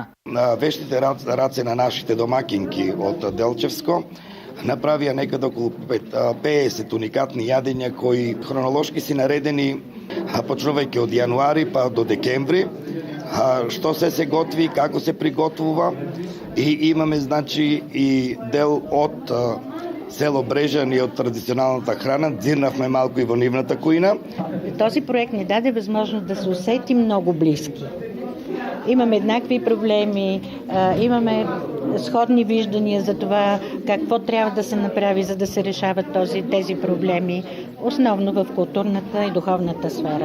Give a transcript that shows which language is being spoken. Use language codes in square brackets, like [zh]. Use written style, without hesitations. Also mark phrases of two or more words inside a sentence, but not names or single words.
[mk] Вештите раце на нашите домакинки од Делчевско направија некаде околу 50 уникатни јадења кои хронолошки си наредени почнувајќи од јануари па до декември, што се готви, како се приготвува и имаме значи и дел од село Брежан и од традиционалната храна, дзирнавме малку и во нивната кујна. [bg] Този проект ни даде възможност да се усетим много близки. Имаме еднакви проблеми, имаме сходни виждания за това какво трябва да се направи, за да се решават тези проблеми, основно в културната и духовната сфера.